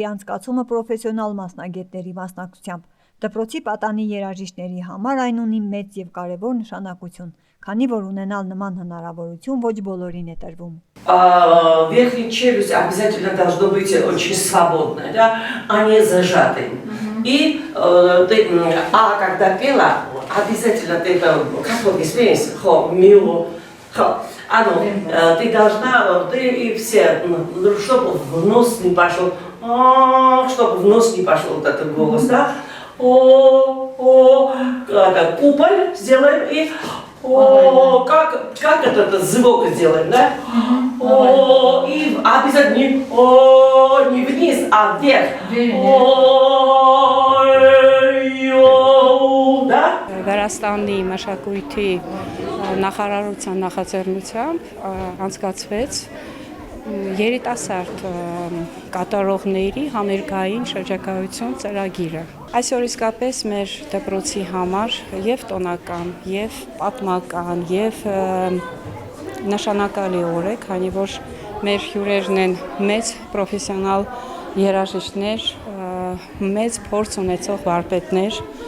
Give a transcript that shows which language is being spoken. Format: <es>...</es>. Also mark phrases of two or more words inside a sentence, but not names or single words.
<hy>անցկացումը պրոֆեսիոնալ մասնագետների մասնակցությամբ։ Դպրոցի պատանի երաժիշտների համար այն ունի մեծ և կարևոր նշանակություն, քանի որ ունենալ նման հնարավորություն ոչ բոլորին է տրվում։</hy> <ru>Верхняя челюсть обязательно должно быть очень свободная, да, а не зажатой. И когда пела, обязательно ты как вот исполнитель, ты должна, ты и все, чтобы в нос не пошел, чтобы в нос не пошел вот этот голос, да? Куполь сделаем и как этот звук сделаем, да? И обязательно не вниз, а вверх. Да?</ru> <hy>Վրաստանի մշակույթի նախարարության նախաձեռնությամբ անցկացվեց երիտասարդ կատարողների համերգային շրջագայություն ծրագիրը։ Այսօր իսկապես մեր դպրոցի համար եւ տոնական, եւ պատմական, եւ նշանակալի օր է, քանի որ մեր հյուրերն են մեծ պրոֆեսիոնալ երաժիշտներ, մեծ փորձ ունեցող վարպետներ,</hy>